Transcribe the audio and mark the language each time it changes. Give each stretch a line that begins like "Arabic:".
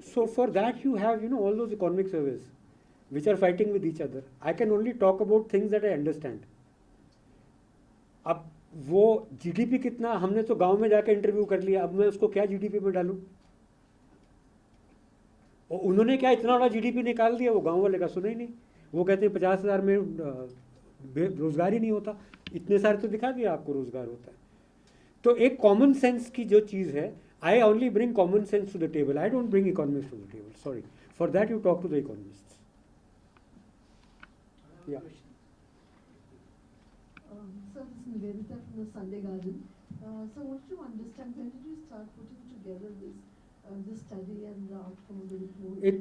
English: So for that you have all those economic surveys which are fighting with each other. I can only talk about things that I understand.
Hindi: अब वो GDP कितना, हमने तो गांव में जाकर interview कर लिया, अब मैं उसको क्या जीडीपी में डालूं? और उन्होंने क्या इतना बड़ा जीडीपी निकाल दिया, वो गांव वाले का सुना ही नहीं. वो कहते हैं 50,000 में रोजगार ही नहीं होता. इतने सारे तो दिखा दिया आपको रोजगार होता है. तो एक कॉमन सेंस की जो चीज़ है,
English: I only bring common sense to the table. I don't bring economics to the table. Sorry. For that you talk to the economists. Yeah. So this is Nivedita from the Sunday Garden. So I wanted to understand, when did you start putting together this study and the outcome of the report?